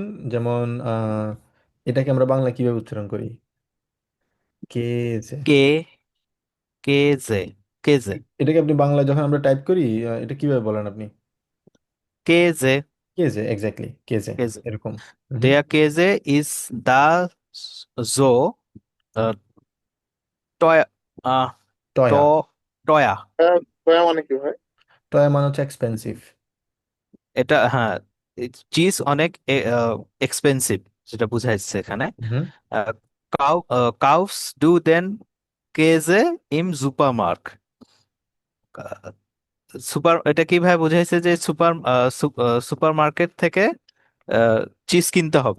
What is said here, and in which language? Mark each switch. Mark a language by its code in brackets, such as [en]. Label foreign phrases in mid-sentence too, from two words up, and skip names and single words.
[bn] যেমন এটাকে আমরা বাংলা কিভাবে উচ্চারণ করি, কেজে। কে, কেজে, কেজে, এটাকে আপনি বাংলা যখন আমরা টাইপ করি, এটা কিভাবে বলেন আপনি? কেজে, কেজে, এক্স্যাক্টলি কেজে, কেজে। এরকম। হুম। [de] Der Käse ist da so äh, teuer, äh, টয়া। teuer. [bn] দয়া মানে কি হয়? টয়া মানে হচ্ছে এক্সপেন্সিভ। এটা হ্যাঁ, চিজ অনেক এক্সপেন্সিভ, যেটা বুঝাইছে এখানে। হুম। [de] Kaufst du denn Käse im Supermarkt, [bn] সুপার, এটা কিভাবে বুঝাইছে যে সুপার মার্কেট থেকে চিজ কিনতে হবে।